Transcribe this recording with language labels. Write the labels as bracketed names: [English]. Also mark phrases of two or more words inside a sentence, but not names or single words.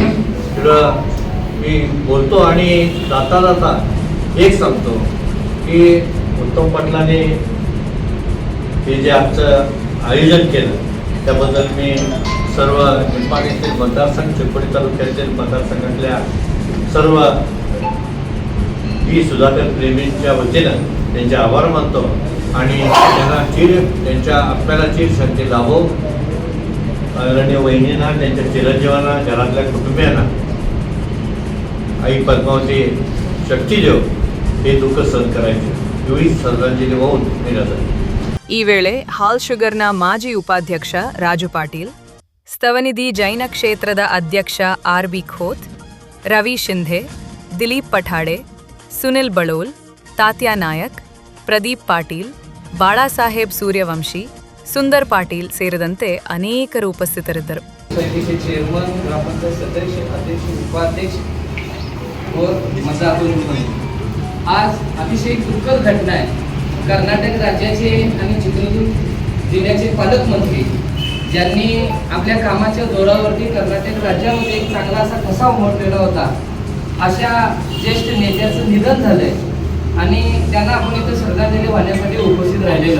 [Marathi] थोडं मी बोलतो आणि जाता जाता एक सांगतो की उत्तम पाटलाने हे जे आमचं आयोजन केलं त्याबद्दल मी सर्व निप्पाणीतील मतदारसंघ, चिकोडी तालुक्यातील मतदारसंघातल्या सर्व डी सुधाकर प्रेमींच्या वतीनं त्यांचे आभार मानतो आणि त्यांच्या आत्म्याला चिर शांती लाभो. आदरणीय वहिनींना, त्यांच्या चिरंजीवांना, घरातल्या कुटुंबियांना आई पद्मावती शक्तीदेव हे दुःख सहन करायचे एवढी श्रद्धांजली वाहून मी जातो. [Kannada] ಈ ವೇಳೆ ಹಾಲ್ ಶುಗರ್ನ ಮಾಜಿ ಉಪಾಧ್ಯಕ್ಷ ರಾಜು ಪಾಟೀಲ್, ಸ್ತವನಿಧಿ ಜೈನ ಕ್ಷೇತ್ರದ ಅಧ್ಯಕ್ಷ ಆರ್.ಬಿ. ಖೋತ್, ರವಿ ಶಿಂಧೆ, ದಿಲೀಪ್ ಪಠಾಡೆ, ಸುನಿಲ್ ಬಳೋಲ್, ತಾತ್ಯಾ ನಾಯಕ್, ಪ್ರದೀಪ್ ಪಾಟೀಲ್, ಬಾಳಾಸಾಹೇಬ್ ಸೂರ್ಯವಂಶಿ, ಸುಂದರ್ ಪಾಟೀಲ್ ಸೇರಿದಂತೆ ಅನೇಕರು ಉಪಸ್ಥಿತರಿದ್ದರು. [Marathi] समितीचे चेअरमन, ग्रामपंचायत सदस्य, अध्यक्ष, उपाध्यक्ष व मतदार. आज अतिशय दुःखद घटना आहे. कर्नाटक राज्याचे आणि चित्रदुर्ग जिल्ह्याचे पालकमंत्री ज्यांनी आपल्या कामाच्या जोरावरती कर्नाटक राज्यामध्ये एक चांगला असा ठसा उमटलेला होता, अशा ज्येष्ठ नेत्याचं निधन झालंय आणि त्यांना आपण इथं श्रद्धांजली वाहण्यासाठी उपस्थित राहिलेलो.